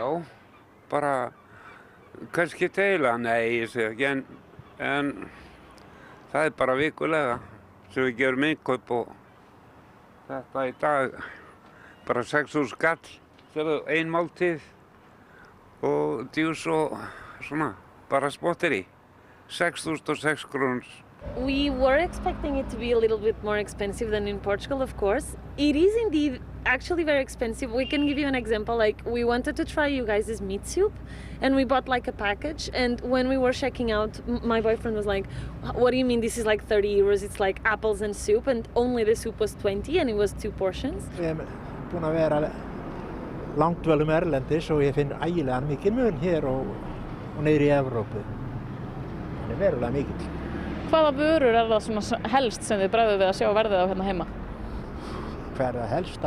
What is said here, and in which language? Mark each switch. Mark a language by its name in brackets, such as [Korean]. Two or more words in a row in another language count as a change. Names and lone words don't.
[Icelandic] Já, bara kannski teila, nei, ég segi ekki, en það er bara vikulega sem við gerum innkaup og þetta í dag bara 6.000 kall fyrir ein máltíð og djús og svona, bara spotteri, 6.006 krónur. [English] We were expecting it to be a little bit more expensive than in Portugal, of course. It is indeed actually very expensive. We can give you an example. Like, we wanted to try you guys' meat soup, and we bought like a package. And when we were checking out, my boyfriend was like, "What do you mean this is like 30 euros? It's like apples and soup." And only the soup was 20, and it was 2 portions. [Icelandic] Ég búin að vera langdvölum erlendis og ég finn ægilega mikið mun hér og niður í Evrópu. Það er verulega mikill. Hvaða vörur það svona helst sem þið bregður við að sjá verðið á hérna heima? Hver það helsta?